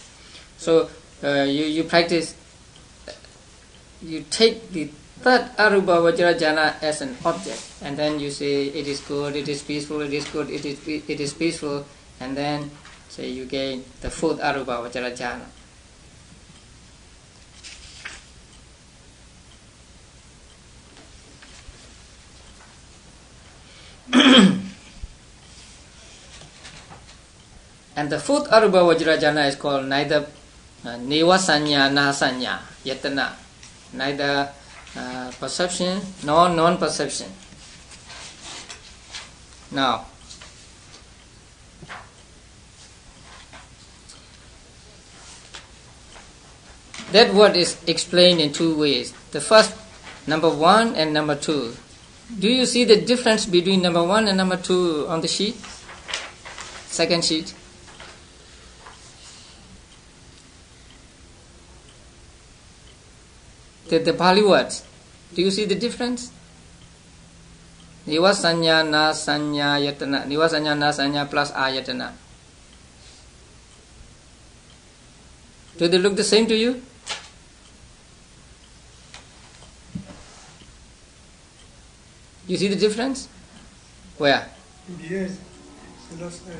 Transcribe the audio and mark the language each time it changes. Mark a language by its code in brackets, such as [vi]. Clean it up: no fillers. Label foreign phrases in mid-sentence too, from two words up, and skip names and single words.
[en] So you practice, you take the third [pi] arupa vajra jhana [en] as an object, and then you say it is good, it is peaceful, it is good, it is peaceful, and then say you gain the fourth [pi] arupa vajra jhana. [en] And the fourth [pi] arupa vajra jhana [en] is called neither [pi] neva sanya na sanya yatana, [en] neither perception nor non-perception. Now, that word is explained in two ways. The first, number 1 and number 2. Do you see the difference between number 1 and number 2 on the sheet? Second sheet. The Pali words. Do you see the difference? [pi] Neva sanya na sanya yatana. Neva sanya na sanya plus ayatana. [en] Do they look the same to you? You see the difference? Where? Yes, the last A.